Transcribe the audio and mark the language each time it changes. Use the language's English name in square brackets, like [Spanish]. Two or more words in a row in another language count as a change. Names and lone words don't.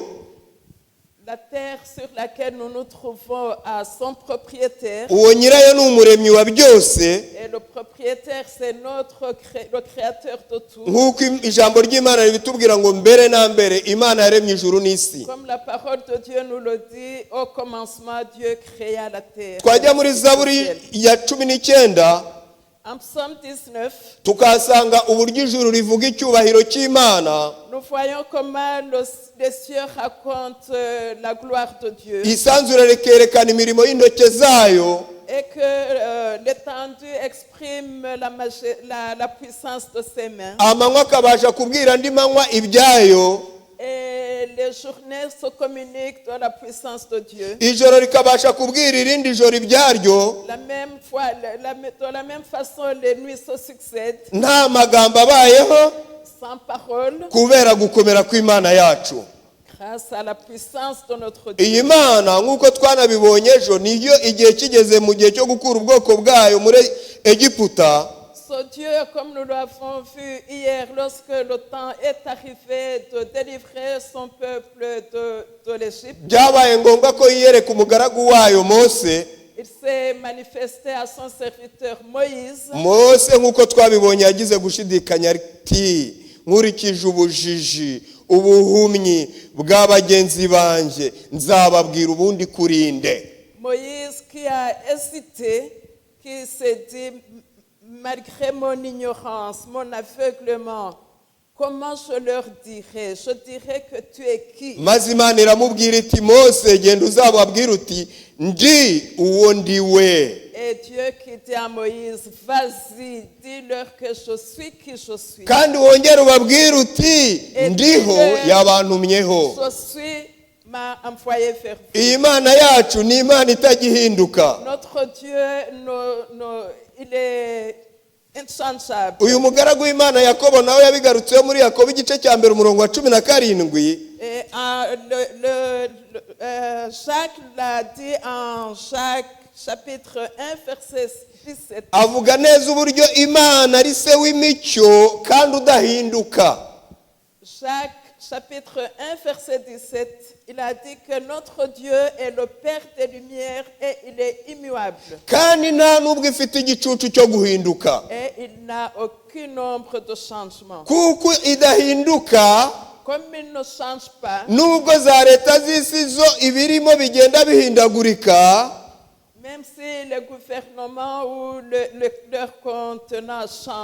[French] la terre sur laquelle nous nous trouvons a son propriétaire. [Kinyarwanda] Uwo nyirayo ni umuremyi wa byose, [French] Et le propriétaire, c'est le créateur de tout. [Kinyarwanda] nk'uko ijambo ry'Imana ribitubwira ngo mbere na mbere Imana yaremye ijuru n'isi. [French] Comme la parole de Dieu nous le dit, au commencement, Dieu créa la terre. [Kinyarwanda] Twajya muri Zaburi ya 19 [French] En psaume 19, [Kinyarwanda] tukahasanga uburyo ijuru rivuga icyubahiro cy'Imana, [French] nous voyons comment les cieux racontent la gloire de Dieu [Kinyarwanda] isanzure rikerekana imirimo y'intoke zayo, [French] et que l'étendue exprime la puissance de ses mains. [Kinyarwanda] amanywa akabasha kubwira andi manywa ibyayo, [French] Et les journées se communiquent de la puissance de Dieu. [Kinyarwanda] ijoro rikabasha kubwira irindi joro ibyaryo. [French] De la même façon, les nuits se succèdent [Kinyarwanda] Nta magambo abayeho [French] sans parole, [Kinyarwanda] kubera gukomera kw'Imana yacu. [French] grâce à la puissance de notre Dieu. [Kinyarwanda] Iyi Mana nk'uko twanabibonye ejo, niyo igihe kigeze mu gihe cyo gukura ubwoko bwayo muri Egiputa, [French] Ce Dieu, comme nous l'avons vu hier, lorsque le temps est arrivé de délivrer son peuple de l'Égypte, [Kinyarwanda] byabaye ngombwa ko yiyereka umugaragu wayo Mose. [French] il s'est manifesté à son serviteur Moïse. [Kinyarwanda] Mose nk'uko twabibonye yagize gushidikanya ati, nkurikije ubujiji ubuhumyi bw'abagenzi banje nzababwira ubundi kurinde. [French] Moïse qui a hésité, qui s'est dit, malgré mon ignorance, mon aveuglement, comment je leur dirai? Je dirai que tu es qui? [Kinyarwanda] Maze Imana iramubwira iti, Mose genda uzababwira uti ndi uwo ndi we. [French] Et Dieu qui dit à Moïse, vas-y, dis-leur que je suis qui je suis. [Kinyarwanda] Kandi wongere ubabwira uti ndiho yabantumyeho. [French] Je suis m'a envoyé vers vous. [Kinyarwanda] Iyi Mana yacu ni Imana itagihinduka. [French] Notre Dieu, il est inchangeable. [Kinyarwanda] Uyu mugaragu w'Imana Yakobo nawe yabigarutseho muri Yakobo igice cya mbere umurongo wa 17. [French] Et Jacques l'a dit en Jacques chapitre 1 verset 17. [Kinyarwanda] Avuga neza uburyo Imana ari se w'imicyo kandi udahinduka. [French] Jacques chapitre 1 verset 17, il a dit que notre Dieu est le Père des Lumières et il est immuable. [Kinyarwanda] Kandi nta nubwo ifite igicucu cyo guhinduka. [French] Et il n'a aucune ombre de changement. [Kinyarwanda] Kuko idahinduka, [French] Comme il ne change pas, [Kinyarwanda] nubwo za leta z'isi zo ibirimo bigenda bihindagurika, [French] même si le gouvernement ou leur contenant change,